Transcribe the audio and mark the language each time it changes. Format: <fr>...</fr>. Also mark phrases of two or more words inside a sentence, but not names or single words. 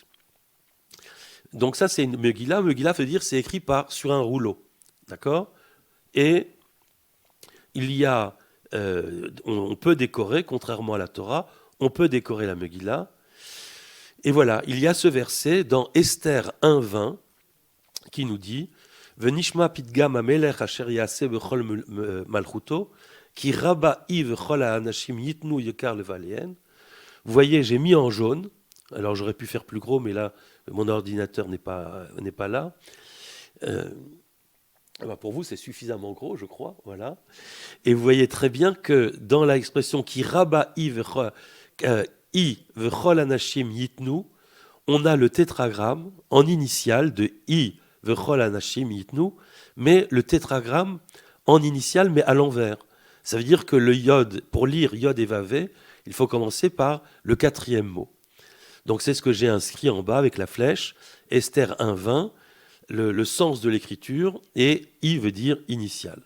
<fr>Donc ça c'est une Megillah. Megillah veut dire c'est écrit sur un rouleau, d'accord ? Et il y a, on peut décorer, contrairement à la Torah, on peut décorer la Megillah. Et voilà, il y a ce verset dans Esther 1.20 qui nous dit «</fr> <he>ונשמע פתגם המלך אשר יעשה בכל מלכותו כי רבה היא וכל האנשים יתנו יקר לבעליהן</he> <fr>» Vous voyez, j'ai mis en jaune. Alors j'aurais pu faire plus gros, mais là, mon ordinateur n'est pas là. Pour vous, c'est suffisamment gros, je crois. Voilà. Et vous voyez très bien que dans l'expression</fr> <he>כי רבה היא וכל אנשים יתנו,</he> <fr>on a le tétragramme en initiale de</fr> <he>היא וכל אנשים יתנו,</he> <fr>mais le tétragramme en initiale, mais à l'envers. Ça veut dire que le yod, pour lire yod et vavé, il faut commencer par le quatrième mot. Donc c'est ce que j'ai inscrit en bas avec la flèche, Esther 1.20, le sens de l'écriture, et I veut dire initial.</fr>